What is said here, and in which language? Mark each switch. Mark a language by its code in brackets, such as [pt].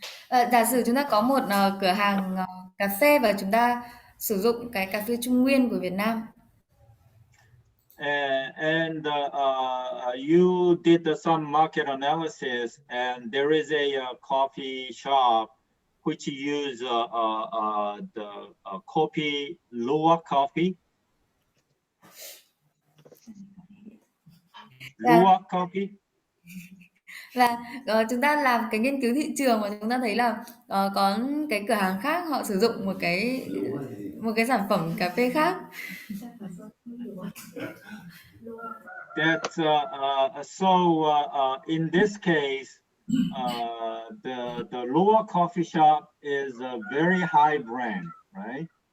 [vi] Giả sử chúng ta có một cửa hàng cà phê và chúng ta sử dụng cái cà phê Trung Nguyên của Việt Nam. [en] And you did some market analysis, and there is a coffee shop which use the coffee Luwak coffee. Luwak coffee. [vi] Và chúng ta làm cái nghiên cứu thị trường và chúng ta thấy là có cái cửa hàng khác họ sử dụng một cái sản phẩm cà phê khác. [en] That's so in this case, the Luwak coffee shop is a very high brand, right?